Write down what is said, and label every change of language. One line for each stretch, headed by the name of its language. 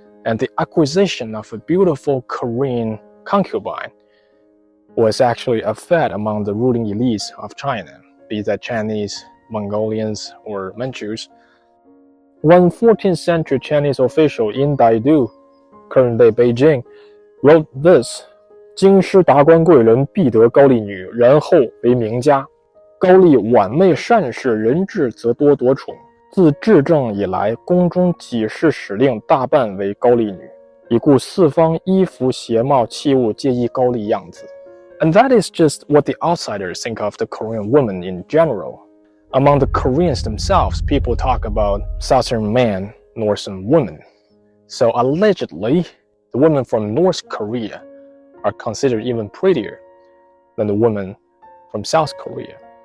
English: And the acquisition of a beautiful Korean concubine was actually a fad among the ruling elites of China, be that Chinese, Mongolians, or Manchus. One 14th century Chinese official in Daidu, current-day Beijing, wrote this:
Chinese: 京师达官贵人必得高丽女，然后为名家。高丽晚媚善事，人质则多夺宠。自至正以来，宫中几事使令大半为高丽女，以故四方衣服鞋帽器物皆依高丽样子。
English: And that is just what the outsiders think of the Korean women in general. Among the Koreans themselves, people talk about Southern men, Northern women. So allegedly, the women from North Korea are considered even prettier than the women from South Korea.